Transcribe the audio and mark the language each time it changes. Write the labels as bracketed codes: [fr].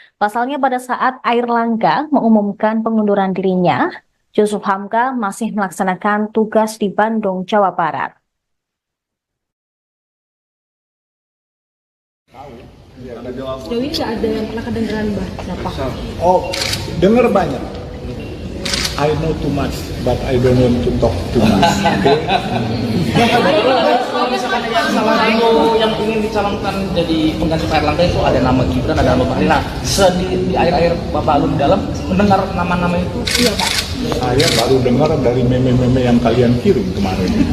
[id] Pasalnya pada saat Airlangga mengumumkan pengunduran dirinya, Yusuf Hamka masih melaksanakan tugas di Bandung, Jawa Barat. Sejauh ini nggak ada yang pernah kedengeran siapa? Oh, dengar banyak. [en] I know too much, but I don't want to talk too much. [id] Kalau misalkan yang salah dulu yang ingin dicalonkan jadi pengganti Pak Erlangga itu ada nama Gibran, ada nama Bahlil. Nah, di air Bapak Alun dalam mendengar nama-nama itu, iya Pak. Saya baru dengar dari meme-meme yang kalian kirim kemarin.